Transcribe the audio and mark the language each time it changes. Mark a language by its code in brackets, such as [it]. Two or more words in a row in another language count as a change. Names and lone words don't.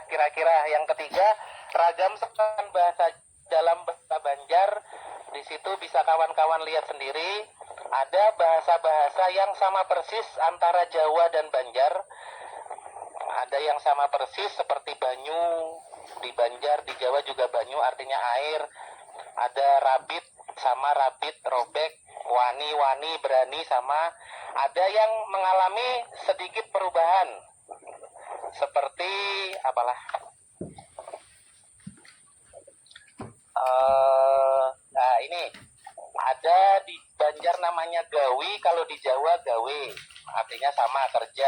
[id] Kira-kira yang ketiga, ragam serapan bahasa dalam bahasa Banjar. Di situ bisa kawan-kawan lihat sendiri. Ada bahasa-bahasa yang sama persis antara Jawa dan Banjar. Ada yang sama persis seperti banyu di Banjar, di Jawa juga banyu artinya air. Ada rabit sama rabit, robek, wani, berani sama. Ada yang mengalami sedikit perubahan. Seperti apalah nah ini ada di Banjar namanya gawi, kalau di Jawa gawe artinya sama kerja.